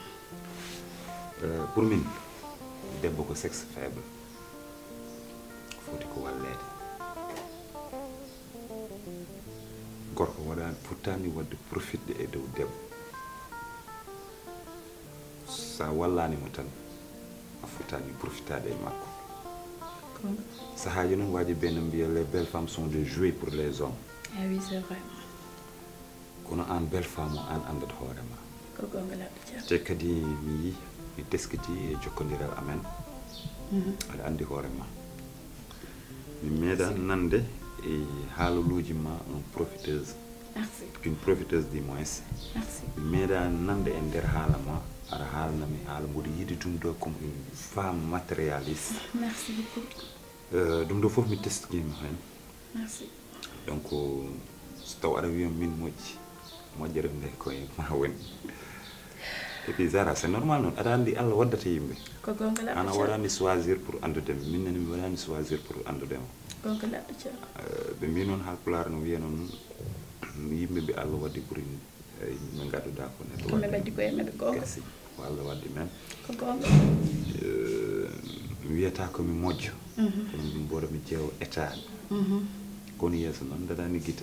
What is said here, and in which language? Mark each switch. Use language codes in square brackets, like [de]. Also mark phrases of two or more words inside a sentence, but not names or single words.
[ff] pour min debbo ko [fr] sexe faible [ff] foti ko wallede gorko waɗani fottani wadde profitde e dow debbo sa wallanimo tan a fottani profitade e makko sahaji noon waji ɓe no mbiya [fr] les belles femmes sont des jouets pour les hommes ah oui c'est vrai [ff] kono an [fr] belle femme [ff] o an andat hoorema ko gonga labɗo ceer te kadi mi yi mi teskiti e jokkodiral amen aɗa andi hoorema mi meeɗa nande e haaloluji ma [fr] une profiteuse [ff] merci [fr] une profiteuse du moins [ff] merci mi meeɗa nande e nder haala ma aɗa haalnami haala mboɗo yiɗi ɗum ɗo [fr] comme une femme matérialiste merci beaucoup [ff] ɗum ɗo fof mi testkima hen merci donc so taw aɗa wiya min moƴƴi moƴƴere nde koye ma woni [fr] et puis [ff] Zara [fr] c'est normal [ff] non aɗa andi Allah waddata yimɓe ko gonga la ana waɗani [fr] choisir pour [ff] andude min nene mi waɗani choisir pour andudema gonga la ɓe mbi noon halpulaar no wiya noon yimɓe ɓe Allah waddi ɓuri min gaɗuɗa ko neɗɗo kamɓe ɓaddi koye maɓɓe gonga gasi ko Allah waddi men ko gonga mi wiyata komi moƴƴo kono ɗum mboɗo mi ƴeewa état kono yeeso noon daɗani guite